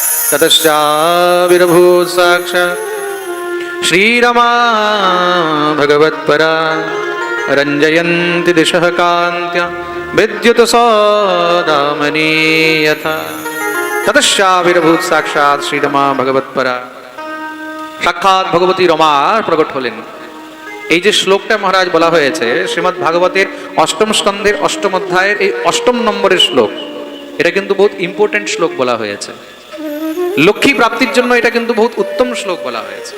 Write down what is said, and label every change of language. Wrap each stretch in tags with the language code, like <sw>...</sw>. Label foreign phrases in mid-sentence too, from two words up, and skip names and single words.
<sa>ततश्चाविर्भूत् साक्षात् श्रीरमा भगवत्परा रञ्जयन्ति दिशः कान्त्या विद्युत्सौदामनी यथा। ततश्चाविर्भूत् साक्षात् श्रीरमा भगवत्परा,</sa> <bn>সাক্ষাৎ ভগবতী রমা প্রকট হলেন। এই যে শ্লোকটা মহারাজ বলা হয়েছে শ্রীমদ্ ভাগবতের অষ্টম স্কন্ধের অষ্টম অধ্যায়ের এই অষ্টম নম্বরের শ্লোক, এটা কিন্তু বহুত ইম্পর্টেন্ট শ্লোক বলা হয়েছে। লক্ষ্মী প্রাপ্তির জন্য এটা কিন্তু বহুত উত্তম শ্লোক বলা হয়েছে।</bn>